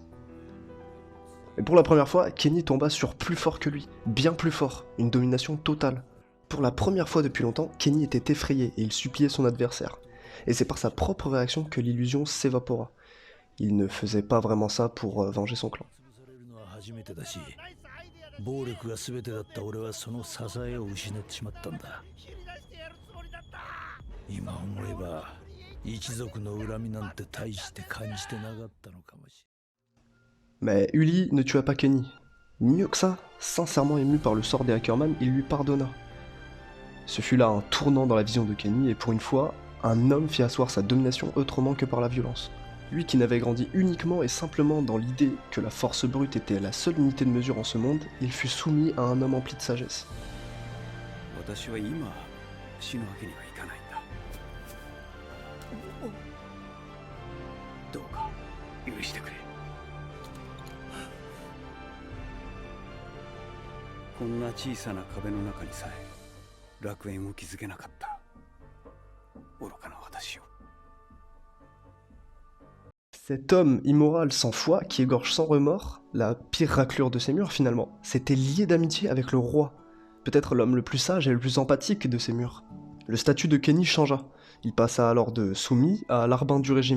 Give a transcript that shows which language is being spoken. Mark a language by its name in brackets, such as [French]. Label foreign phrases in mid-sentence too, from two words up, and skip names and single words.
[French] Et pour la première fois, Kenny tomba sur plus fort que lui, bien plus fort, une domination totale. Pour la première fois depuis longtemps, Kenny était effrayé et il suppliait son adversaire. Et c'est par sa propre réaction que l'illusion s'évapora. Il ne faisait pas vraiment ça pour venger son clan. [Japanese] 暴力が全てだった俺はその支えを失ってしまったんだ。今思えば一族の恨みなんて大して感じてなかったのかもしれない。 [French] Mais Uli ne tua pas Kenny. Mieux que ça, sincèrement ému par le sort des Ackerman, il lui pardonna. Ce fut là un tournant dans la vision de Kenny et pour une fois, un homme fit asseoir sa domination autrement que par la violence. Lui qui n'avait grandi uniquement et simplement dans l'idée que la force brute était la seule unité de mesure en ce monde, il fut soumis à un homme empli de sagesse. [Japanese] 私は今死ぬわけにはいかないんだ。どうか許してくれ。こんな小さな壁の中にさえ楽園を築けなかった愚かな私を。 [French] Cet homme immoral sans foi, qui égorge sans remords, la pire raclure de ces murs finalement, s'était lié d'amitié avec le roi, peut-être l'homme le plus sage et le plus empathique de ces murs. Le statut de Kenny changea, il passa alors de soumis à larbin du régime.